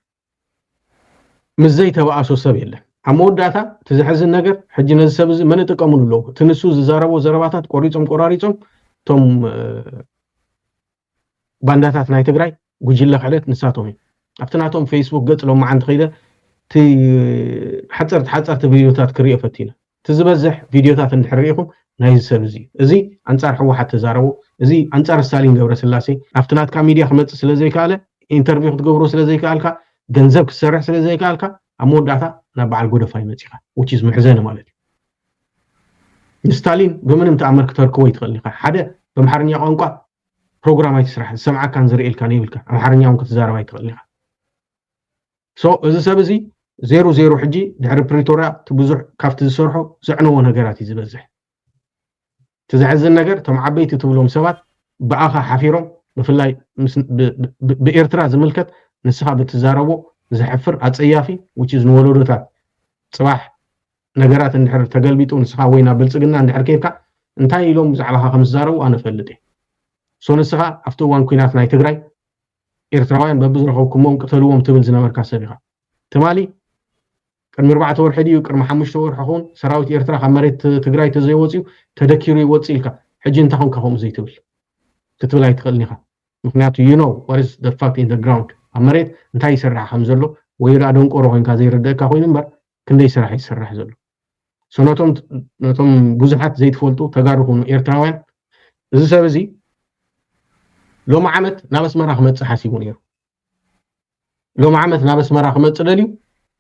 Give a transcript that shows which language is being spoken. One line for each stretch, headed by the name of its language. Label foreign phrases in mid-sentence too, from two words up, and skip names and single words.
Tigrinya: ምስ ዘይተባኣሶ ሰብ የለን ኣብ መወዳእታ ትዝሕዝን ነገር ሕጂ ነዚ ሰብ እዚ መን ይጥቀሙሉ ኣለዉ እቲ ንሱ ዝዛረቦ ዘረባታት ቆሪፆም ቆራሪፆም እቶም ባንዳታት ናይ ትግራይ ጉጅለ ክዕለት ንሳቶም እዩ ኣብቲ ናቶም ፌስቡክ ገጽ ሎመዓንቲ ከይደ እቲ ሓፀርቲ ቪድዮታት ክሪኦ ፈቲነ እቲ ዝበዝሕ ቪድዮታት እንድሕር ሪኢኹም ናይ ሰብ እዚ ኣንጻር ሕወሓት ተዛረቡ እዚ ኣንጻር ስታሊን ገብረስላሴ ኣብቲ ናትካ ሚድያ ክመፅእ ስለ ዘይከኣለ ኢንተርቪው ክትገብሮ ስለ ዘይከኣልካ ገንዘብ ክሰርሕ ስለ ዘይከኣልካ ኣብ መወዳእታ ናብ በዓል ጎደፋ ይመፂኻ
English: which is
Tigrinya: ምሕዘነ ማለት እዩ ንስታሊን ብምንም ተኣምር ክተርክቦ ይትኽእል ኢኻ ሓደ በምሓርኛ ቋንቋ ፕሮግራም ኣይትስራሕ ዝሰምዓካን ዝርኤልካን ይብልካ ኣምሓርኛ እውን ክትዛረብ ኣይትኽእል ኢኻ ሶ እዚ ሰብ እዚ 00 ሕጂ ድሕሪ ፕሪቶርያ ብዙሕ ካብቲ ዝሰርሖ ዘዕነዎ ነገራት እዩ ዝበዝሕ ትዝሕዝን ነገር እቶም ዓበይቲ ትብሎም ሰባት ብኣኻ ሓፊሮም ብፍላይ ብኤርትራ ዝምልከት ንስኻ ብትዛረቦ ዝሕፍር ኣፀያፊ
English: which is
Tigrinya: ንወለዶታት ጽባሕ ነገራት እንድሕር ተገልቢጡ ንስኻ ወይ ናብ ብልጽግና እንድሕር ከይድካ እንታይ ኢሎም ብዛዕባኻ ከም ዝዛረቡ ኣነ ፈልጥ እየ ሶ ንስኻ ኣብቲ እዋን ኩናት ናይ ትግራይ ኤርትራውያን በብዝረኸብኩሞም ቅተልዎም ትብል ዝነበርካ ሰብ ኢኻ ትማሊ ቅድሚ 4 ወርሒ ድዩ ቅድሚ 5 ወርሒ ኹን ሰራዊት ኤርትራ ካብ መሬት ትግራይ ተዘይወፅዩ ተደኪሩ ይወፅእ ኢልካ ሕጂ እንታይ ኾንካ ከምኡ ዘይትብል ክትብል ኣይትኽእልኒ ኢኻ ምክንያቱ
English: you know what is the fact in the ground
Tigrinya: ኣብ መሬት እንታይ ይስራሕ ከም ዘሎ ወይ ላ ደንቆሮ ኮይንካ ዘይርድእካ ኮይኑ እምበር ክንደይ ስራሕ ይስራሕ ዘሎ ሶ ነቶም ብዙሓት ዘይትፈልጡ ተጋሩ ኾኑ ኤርትራውያን እዚ ሰብ እዚ ሎሚ ዓመት ናብ ኣስመራ ክመፅእ ሓሲቡ ነይሩ ሎሚ ዓመት ናብ ኣስመራ ክመፅእ ደልዩ